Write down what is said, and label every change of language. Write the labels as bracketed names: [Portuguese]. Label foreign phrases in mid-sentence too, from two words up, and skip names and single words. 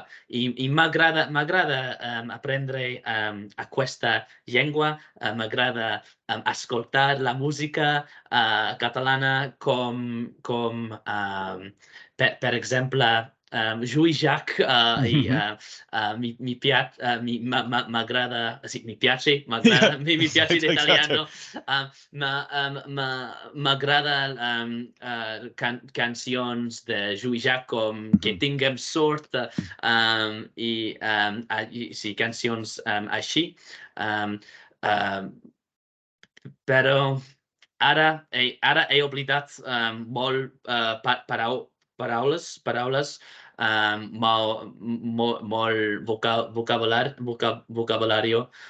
[Catalan] I m'agrada aprendre aquesta llengua, m'agrada escoltar la música catalana com per exemple, Jacques m'agrada, [Italian] sì, mi piace l'italiano, [Catalan] m'agrada cancions de Jacques com Que tinguem sort sí, cancions així. Però ara he oblidat molt paraules, molt vocabulario.